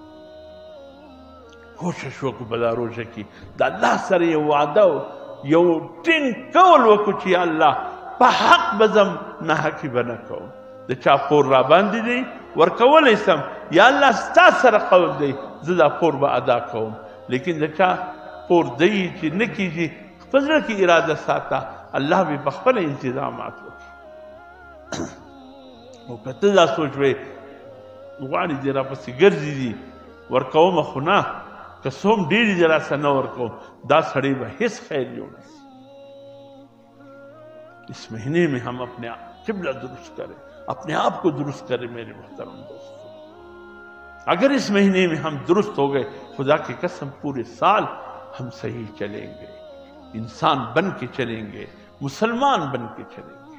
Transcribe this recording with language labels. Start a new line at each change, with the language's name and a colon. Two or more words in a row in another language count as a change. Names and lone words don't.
Pashto: کوشش وکړو په دا روژه کې د الله سره یو وعده یو ټینګ کول وکړو چې یا الله په حق به زم ناحقي به نه کوم د چا پور را باندې دی ورکولی سم یا الله ستا سره قول دی زه دا پور به ادا کوم لیکن د چا پور دی چې نه کېږي په زړه کې اراده ساته الله به په خپله انتظامات وکړي او که ته دا سوچ وی غواړي دې راپسې ګرځي دي ورکومه خو نه که څه هم ډېرې دې راسه نه ورکوم دا سړی به هیڅ خیر جو نه سی
Urdu: اس مہینے میں ہم اپنے قبلہ درست کریں اپنے آپ کو درست کریں میرے محترم دوستو اگر اس مہینے میں ہم درست ہو گئے خدا کی قسم پورے سال ہم صحیح چلیں گے انسان بن کے چلیں گے مسلمان بن کے چلیں گے